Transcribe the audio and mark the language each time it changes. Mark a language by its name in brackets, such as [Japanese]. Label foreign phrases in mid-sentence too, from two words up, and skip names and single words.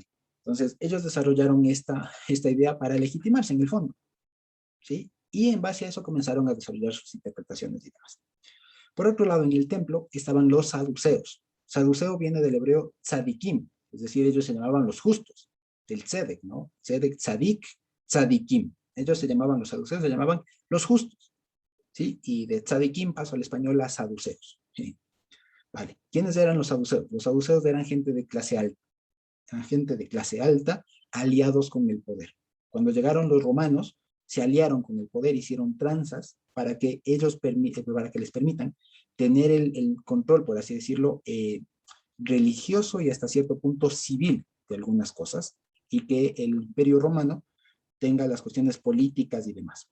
[Spanish] Entonces, ellos desarrollaron esta idea para legitimarse en el fondo. ¿Sí? Y en base a eso comenzaron a desarrollar sus interpretaciones y demás. Por otro lado, en el templo estaban los saduceos. Saduceo viene del hebreo tzadikim, es decir, ellos se llamaban los justos, del tzedek, ¿no? Tzedek, tzadik, tzadikim. Ellos se llamaban, los saduceos se llamaban los justos, ¿sí? Y de tzadikim pasó al español a saduceos, ¿sí? Vale. ¿Quiénes eran los saduceos? Los saduceos eran gente de clase alta, aliados con el poder. Cuando llegaron los romanos, se aliaron con el poder, hicieron tranzas para que les permitan tener el control, por así decirlo, religioso y hasta cierto punto civil de algunas cosas, y que el Imperio Romano tenga las cuestiones políticas y demás.